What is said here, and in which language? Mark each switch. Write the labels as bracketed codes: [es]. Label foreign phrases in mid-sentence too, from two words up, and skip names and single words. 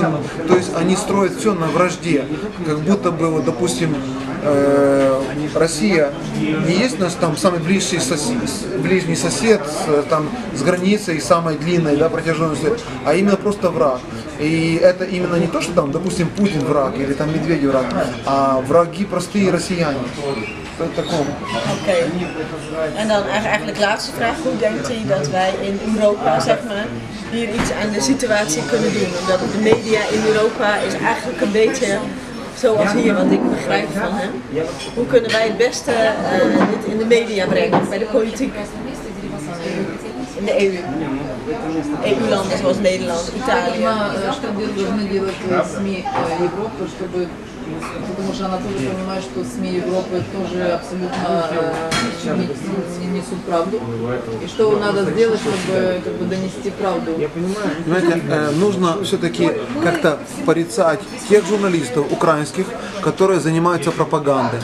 [ru] То есть они строят все на вражде. Как будто бы, вот, допустим, Россия не есть наш там самый ближний сосед с границей самой длинной, да, протяженностью, а именно просто враг. И это именно не то, что там, допустим, Путин враг или там Медведев враг, а враги простые россияне. [nl] Oké. En dan eigenlijk de laatste vraag. Hoe denkt u dat wij in Europa, zeg maar, hier iets aan de situatie kunnen doen? Omdat de media in Europa is eigenlijk een beetje zoals hier, wat ik begrijp van hem. Hoe kunnen wij het beste dit in de media brengen, bij de politiek? In de EU. EU-landen zoals Nederland, Italië. [ru] Что должны делать СМИ Европы, чтобы, потому что она тоже понимает, что СМИ Европы тоже абсолютно несут правду. И что надо сделать, чтобы как бы донести правду? Понимаете, нужно все-таки как-то порицать тех журналистов украинских, которые занимаются пропагандой.